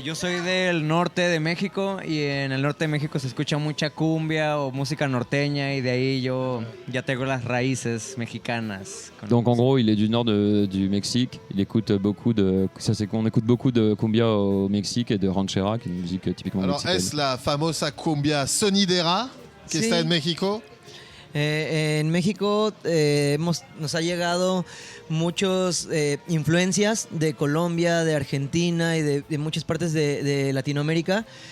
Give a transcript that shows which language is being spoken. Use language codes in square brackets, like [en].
[es] Yo soy del norte de México y en el norte de México se escucha mucha cumbia o música norteña y de ahí yo ya tengo las raíces mexicanas. [fr] Donc en gros, il est du nord du Mexique. Il écoute beaucoup de. Ça c'est qu'on écoute beaucoup de cumbia au Mexique et de ranchera, qui est une musique typiquement Alors, mexicaine. [es] es la famosa cumbia sonidera que Sí. está en México? En México nos ha llegado muchas influencias de Colombia, de Argentina y de muchas partes de Latinoamérica.